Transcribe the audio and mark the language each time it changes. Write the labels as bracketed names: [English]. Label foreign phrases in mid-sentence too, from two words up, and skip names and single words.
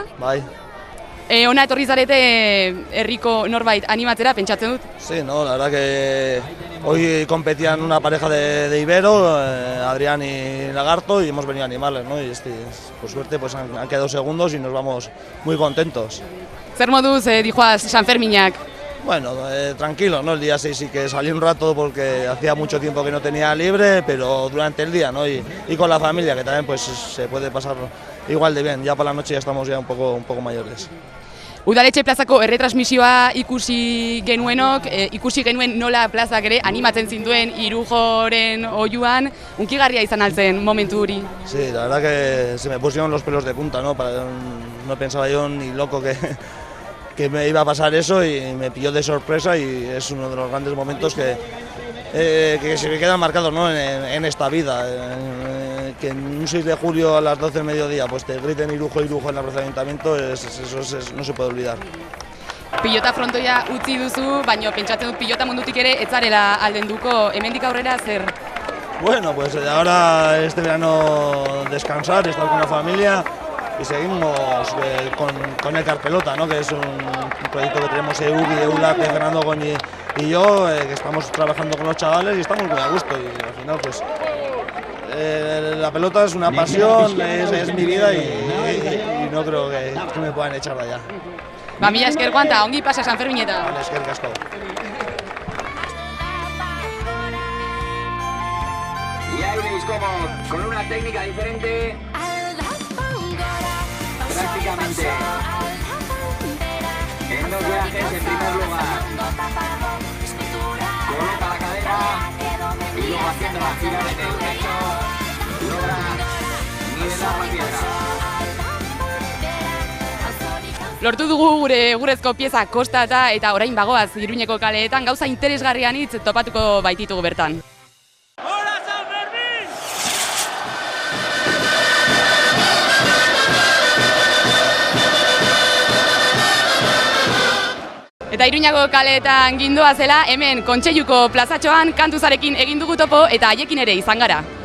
[Basque] Bai. Ona etorri zarete herriko norbait animatzera, pentsatzen dut? [Spanish] Sí, no, la verdad que hoy competían una pareja de Ibero, Adrián y Lagarto, y hemos venido a animarles, ¿no? Y por suerte pues han quedado segundos y nos vamos muy contentos. [Basque] Zer moduz dijoaz San Ferminak? [Spanish] Bueno, tranquilo, ¿no? El día 6 sí que salí un rato porque hacía mucho tiempo que no tenía libre, pero durante el día, ¿no? Y con la familia, que también pues se puede pasar igual de bien. Ya por la noche ya estamos ya un poco mayores. [Basque] Udaletxe plazako erretransmisioa ikusi genuen nola plazak ere animatzen zinduen Irujoren oiuan, unkigarria izan altzen momentu hori. [Spanish] Sí, la verdad que se me pusieron los pelos de punta, ¿no? No pensaba yo ni loco que me iba a pasar eso y me pilló de sorpresa y es uno de los grandes momentos que se me quedan marcados, ¿no? en esta vida. Que en un 6 de julio a las 12 del mediodía pues te griten Irujo en el procedimiento, eso no se puede olvidar. [Basque] Pilota frontoia utzi duzu, baina pentsatzen dut pilota mundutik ere ez zarela aldenduko, hemendik aurrera zer? [Spanish] Bueno, pues ahora este verano descansar, estar con la familia y seguimos con el Carpelota, ¿no? Que es un proyecto que tenemos EUG y EULAC, Fernando Goñi y yo, que estamos trabajando con los chavales y estamos muy a gusto y al final pues la pelota es una pasión, es mi vida y no creo que me puedan echar de allá. [Basque] Mila esker Juan, eta ongi pasa San Fermineta. Vale, eskerrik asko. [Spanish] Y ahí veis cómo, con una técnica diferente, prácticamente en 2 viajes en primer lugar, coloca la cadera y luego haciendo la gira en el pecho, logra nivelar la piedra. [Basque] Lortu dugu gure egurrezko pieza kostata eta orain bagoaz Iruñeko kaleetan gauza interesgarrian hitz topatuko baititugu bertan. Eta Iruñako kaleetan gindoa zela, hemen Kontseiluko plazatxoan kantuzarekin egin dugu topo eta haiekin ere izan gara.